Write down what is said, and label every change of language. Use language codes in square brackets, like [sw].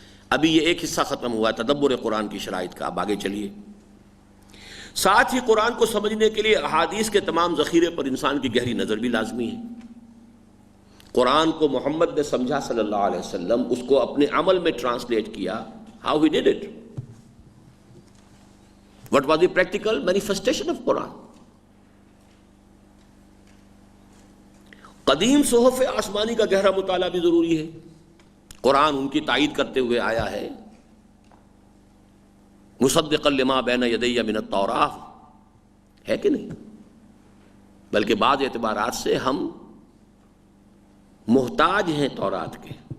[ur] ابھی یہ ایک حصہ ختم ہوا ہے تدبر قرآن کی شرائط کا، اب آگے چلیے۔ ساتھ ہی قرآن کو سمجھنے کے لیے احادیث کے تمام ذخیرے پر انسان کی گہری نظر بھی لازمی ہے۔ قرآن کو محمد نے سمجھا صلی اللہ علیہ وسلم، اس کو اپنے عمل میں ٹرانسلیٹ کیا۔ [en] How he did it? What was the practical manifestation of Quran? [ur] قدیم صحف آسمانی کا گہرا مطالعہ بھی ضروری ہے۔ قرآن ان کی تائید کرتے ہوئے آیا ہے، [ar] مصدقا لما بین یدی من التوراۃ، [ur] ہے کہ نہیں؟ بلکہ بعض اعتبارات سے ہم محتاج ہیں تورات کے۔